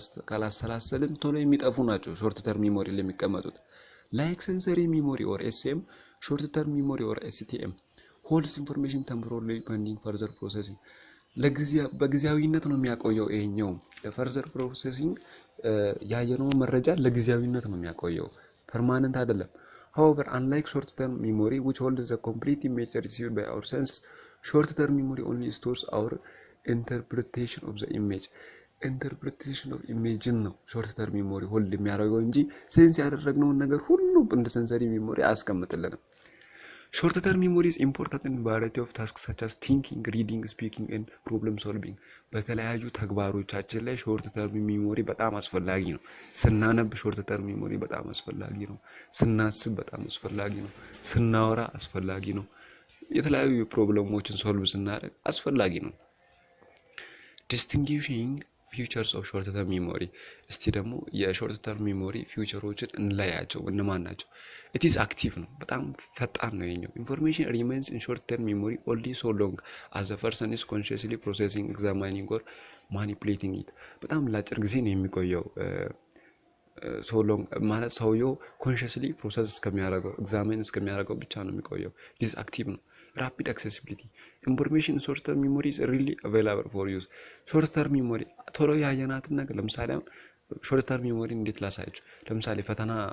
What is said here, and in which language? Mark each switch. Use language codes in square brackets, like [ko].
[am] ካላሰላሰልን ቶሎ የሚጠፉ ናቸው short term memory ላይ የሚቀመጡት [en] like sensory memory or SM short term memory or STM holds information temporarily pending further processing [am] በጊዜያዊነት ነው የሚያቆየው ይሄኛው ለfurther processing ያየነው መረጃ ለጊዜያዊነት ነው የሚያቆየው ፐርማነንት አይደለም [en] However, unlike short-term memory, which holds the complete image received by our senses, short-term memory only stores our interpretation of the image. [am] ኢንተርፕሬቴሽን ኦፍ ኢሜጅን ነው ሾርት ተርም ሚሞሪ ሆልድ የሚያደርገው እንጂ ሴንስ ያደረግነውን ነገር ሁሉ እንደ ሴንሰሪ ሚሞሪ አያስቀምጥልንም። ሾርት ተርም ሚሞሪ [en] is important in variety of tasks such as thinking, reading, speaking and problem solving. [am] በተለያዩ ተግባሮቻችን ላይ ሾርት ተርም ሚሞሪ በጣም አስፈላጊ ነው። ስናነብ ሾርት ተርም ሚሞሪ በጣም አስፈላጊ ነው። ስናስብ በጣም አስፈላጊ ነው። ስናወራ አስፈላጊ ነው። የተለያዩ ፕሮብሌሞችን ሶልቭ ስናደርግ አስፈላጊ ነው። [en] distinguishing features of short term memory [am] እስቲ ደግሞ የሾርት ተርም ሚሞሪ ፊውቸሮችን እንለያቸው እነማን ናቸው? [en] it is active ነው [am] በጣም ፈጣን ነው የኛው [en] information remains in short term memory only so long as the person is consciously processing, examining or manipulating it [am] በጣም ለአጭር ጊዜ ነው የሚቆየው so long ማለት ሰውየው consciously process እስከሚያደርገው examine እስከሚያደርገው ብቻ ነው የሚቆየው it is active ነው [en] rapid accessibility information in short term memory is really available for use [am] short term memory ቶሎ ያየናትን ነገር ለምሳሌ short term memory እንዴት ላሳያችሁ ለምሳሌ ፈተና